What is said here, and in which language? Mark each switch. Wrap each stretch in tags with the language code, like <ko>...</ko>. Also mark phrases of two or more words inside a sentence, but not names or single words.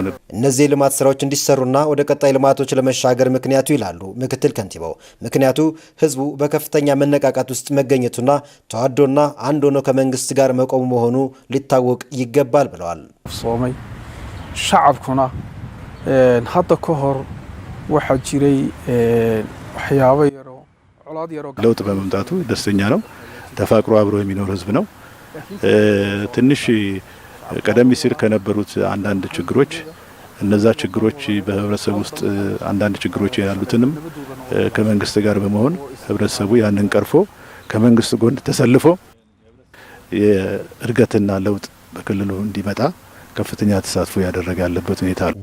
<am>እነዚህ ልማት ስራዎች እንዲሰሩና ወደ ቀጣይ ልማቶች ለመሻገር ምክንያቱ ይላሉ ምክትል ከንቲባው፣ ምክንያቱ ህዝቡ በከፍተኛ መነቃቃት ውስጥ መገኘቱና ተዋዶና አንድ ሆኖ ከመንግስት ጋር መቆሙ መሆኑ ሊታወቅ ይገባል ብለዋል።</am> <so>Soomaali shacabkuna hadda ka hor waxa jiray waxyaabo yaro colaad yaro</so> <am>ለውጥ በመምጣቱ ደስተኛ ነው። ተፋቅሮ አብሮ የሚኖር ህዝብ ነው። ትንሽ ቀደም ሲል ከነበሩት አንዳንድ ችግሮች እነዛ ችግሮች በህብረተሰቡ ውስጥ አንዳንድ ችግሮች ያሉትንም ከመንግስት ጋር በመሆን ህብረተሰቡ ያንን ቀርፎ ከመንግስት ጎን ተሰልፎ የእድገትና ለውጥ በክልሉ እንዲመጣ ከፍተኛ ተሳትፎ ያደረገ ያለበት ሁኔታ ነው።</am>